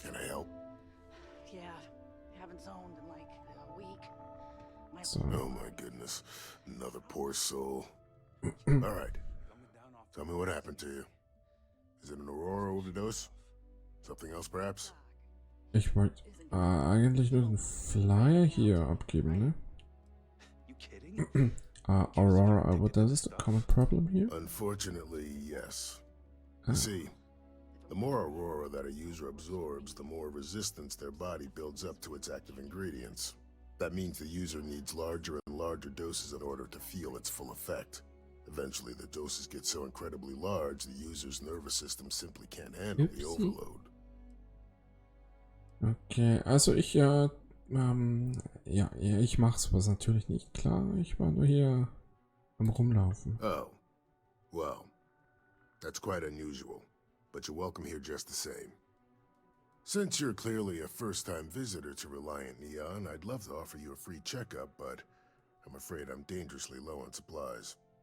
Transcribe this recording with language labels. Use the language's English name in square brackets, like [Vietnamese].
[English] Can I help? Yeah, haven't zoned in like a week. So. Oh my goodness, another poor soul. All right, tell me what happened to you. Is it an Aurora overdose? Something else, perhaps? [German] Ich wollte eigentlich nur den Flyer hier abgeben, ne? [English] Aurora overdose is a common problem here? Unfortunately, yes. See, the more Aurora that a user absorbs, the more resistance their body builds up to its active ingredients. That means the user needs larger and larger doses in order to feel its full effect. Eventually, the doses get so incredibly large, the user's nervous system simply can't handle the overload. [German] Okay, also ich ja, ich mach's was natürlich nicht klar. Ich war nur hier am Rumlaufen. [English] Oh, well, that's quite unusual, but you're welcome here just the same. Since you're clearly a first-time visitor to Reliant Neon, I'd love to offer you a free checkup, but I'm afraid I'm dangerously low on supplies.